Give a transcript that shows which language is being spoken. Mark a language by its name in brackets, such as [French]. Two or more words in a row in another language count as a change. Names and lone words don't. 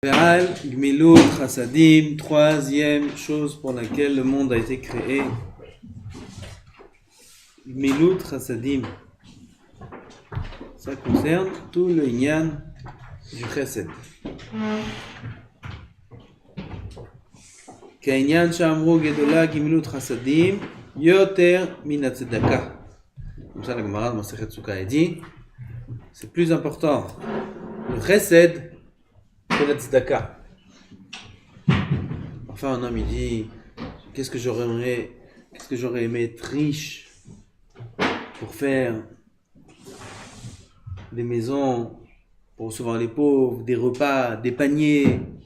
[Hebrew] ועל גמילות חסדים, [French] troisième chose pour laquelle le monde a été créé. [Hebrew] גמילות חסדים. [French] Ça concerne tout le inyan du chesed. [Hebrew] כעניין שאמרו גדולה גמילות חסדים יותר מן הצדקה. [French] Comme ça la Gemara de Masechet Sukkah dit, c'est plus important le chesed que la tzedaka. Enfin un homme il dit, qu'est-ce que j'aurais aimé être riche pour faire des maisons pour recevoir les pauvres, des repas, des paniers.